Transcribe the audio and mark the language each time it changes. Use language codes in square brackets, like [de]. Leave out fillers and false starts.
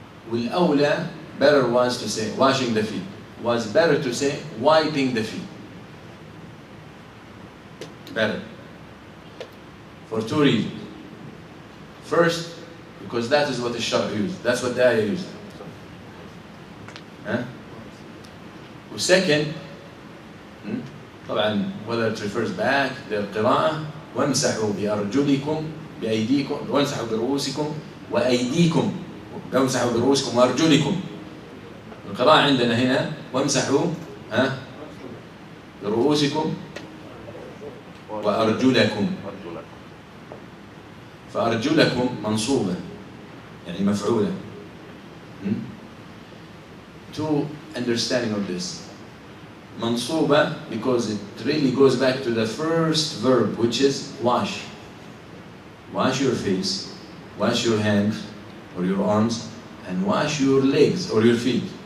[en] والأولى, better was to say washing the feet. Was better to say wiping the feet. Better. For two reasons. First, because that is what the Shar used. That's what the ayah used. [ar] Second, طبعا [en] whether it refers back [ar] للقراءة, وامسحوا بأرجلكم بأيديكم, وامسحوا برؤوسكم وأيديكم, وامسحوا برؤوسكم وأرجلكم. القراءة عندنا هنا وامسحوا برؤوسكم وأرجلكم. فأرجلكم منصوبة يعني مفعولة. [en] Two understanding of this. منصوبة because it really goes back to the first verb, which is wash. Wash your face, wash your hands or your arms, and wash your legs or your feet.